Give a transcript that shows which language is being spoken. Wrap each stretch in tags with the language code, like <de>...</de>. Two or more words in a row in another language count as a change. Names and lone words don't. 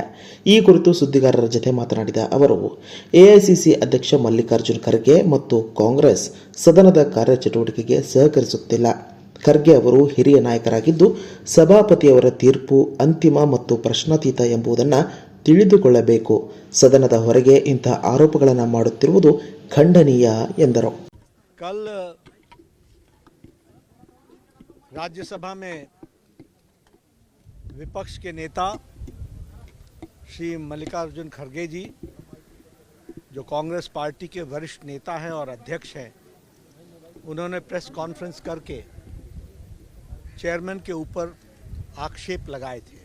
<kn>ಈ ಕುರಿತು ಸುದ್ದಿಗಾರರ ಜತೆ ಮಾತನಾಡಿದ ಅವರು, ಎಐಸಿಸಿ ಅಧ್ಯಕ್ಷ ಮಲ್ಲಿಕಾರ್ಜುನ ಖರ್ಗೆ ಮತ್ತು ಕಾಂಗ್ರೆಸ್ ಸದನದ ಕಾರ್ಯಚಟುವಟಿಕೆಗೆ ಸಹಕರಿಸುತ್ತಿಲ್ಲ. ಖರ್ಗೆ ಅವರು ಹಿರಿಯ ನಾಯಕರಾಗಿದ್ದು, ಸಭಾಪತಿಯವರ ತೀರ್ಪು ಅಂತಿಮ ಮತ್ತು ಪ್ರಶ್ನಾತೀತ ಎಂಬುದನ್ನು ತಿಳಿದುಕೊಳ್ಳಬೇಕು. ಸದನದ ಹೊರಗೆ ಇಂತಹ ಆರೋಪಗಳನ್ನು ಮಾಡುತ್ತಿರುವುದು ಖಂಡನೀಯ ಎಂದರು.</kn> <hi>कल राज्यसभा में विपक्ष के नेता श्री मल्लिकार्जुन खड़गे जी, जो कांग्रेस पार्टी के वरिष्ठ नेता हैं और अध्यक्ष हैं, उन्होंने</hi> <en>press conference</en> <hi>करके चेयरमैन के ऊपर आक्षेप लगाए थे.</hi>